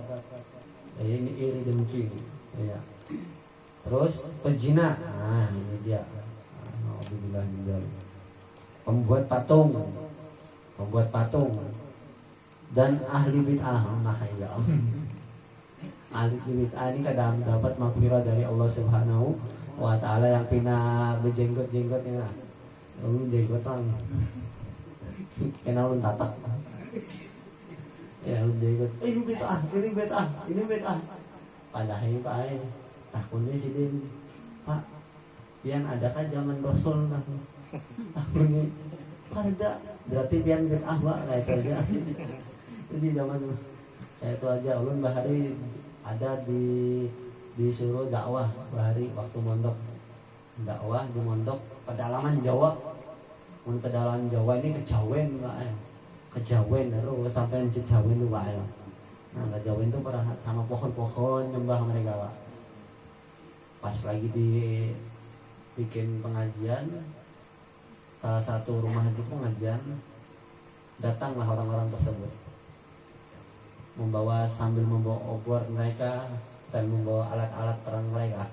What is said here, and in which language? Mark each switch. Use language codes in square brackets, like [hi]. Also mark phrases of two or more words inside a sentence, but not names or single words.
[id] Ini iri dengki. Ya. Terus pezina. Nah, ini dia. Alhamdulillah. Pembuat patung. Dan ahli bid'ah. Nah, ya. Ahli bid'ah ini kadang dapat maghfirah dari Allah [ar] سبحانه وتعالى [id] yang pina berjenggot-jenggot ini lah. Jenggotan. Kenal tatak. Ya jenggot. Ini bid'ah. [bjn] Padahal Pak takutnya si Din, Pak, pian adakah zaman Rasul nah? [id] Takutnya ada. [bjn] Berarti pian bid'ah Pak, kayak itu aja. Jadi zaman kayak itu aja. Ulun bahari ada disuruh dakwah bahari waktu mondok. [id] Dakwah di mondok pedalaman Jawa. Pedalaman Jawa ini kejawen Pak. Kejawen terus sampai Cijawen tuh Pak. Nah, kejawen itu pernah sama pohon-pohon nyembah mereka Pak. Pas lagi bikin pengajian, salah satu rumah itu pengajian, datanglah orang-orang tersebut sambil membawa obor mereka dan membawa alat-alat perang mereka.